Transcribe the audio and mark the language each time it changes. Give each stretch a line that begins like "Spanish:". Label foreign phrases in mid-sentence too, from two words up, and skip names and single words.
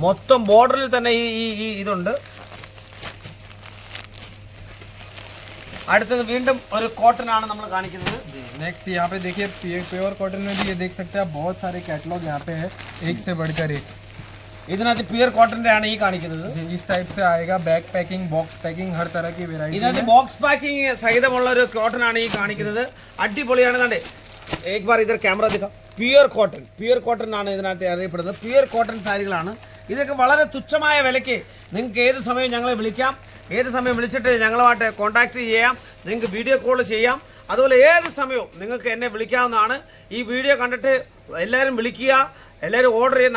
Malayalam: മൊത്തം ബോർഡറിൽ തന്നെ ഈ ഇതുണ്ട്. അടുത്തത് വീണ്ടും ഒരു കോട്ടൺ ആണ് നമ്മൾ കാണിക്കുന്നത്.
Hindi: नेक्स्ट यहाँ पे देखिए प्योर कॉटन में भी ये देख सकते हैं आप बहुत सारे कैटलॉग यहाँ पे है, एक से बढ़कर एक.
Malayalam: ഇതിനകത്ത് പ്യുവർ കോട്ടന്റെ ആണ് ഈ കാണിക്കുന്നത്.
Hindi: इस टाइप से आएगा बैग पैकिंग बॉक्स पैकिंग हर तरह की वेराइटी.
Malayalam: ഇതിനകത്ത് ബോക്സ് പാക്കിംഗ് സഹിതമുള്ള ഒരു കോട്ടൺ ആണ് ഈ കാണിക്കുന്നത്. അടിപൊളിയാണ്. കണ്ടേ
Hindi: एक बार इधर कैमरा दिखा.
Malayalam: പ്യുവർ കോട്ടൺ ആണ് ഇതിനകത്ത് അറിയപ്പെടുന്നത്. പ്യുവർ കോട്ടൺ സാരികളാണ് ഇതൊക്കെ. വളരെ തുച്ഛമായ വിലയ്ക്ക് നിങ്ങൾക്ക് ഏത് സമയം ഞങ്ങളെ വിളിക്കാം, ഏത് സമയം വിളിച്ചിട്ട് ഞങ്ങളുമായിട്ട് കോൺടാക്ട് ചെയ്യാം, നിങ്ങൾക്ക് വീഡിയോ കോൾ ചെയ്യാം. അതുപോലെ ഏത് സമയവും നിങ്ങൾക്ക് എന്നെ വിളിക്കാവുന്നതാണ്. ഈ വീഡിയോ കണ്ടിട്ട് എല്ലാവരും വിളിക്കുക, എല്ലാവരും ഓർഡർ ചെയ്യുക.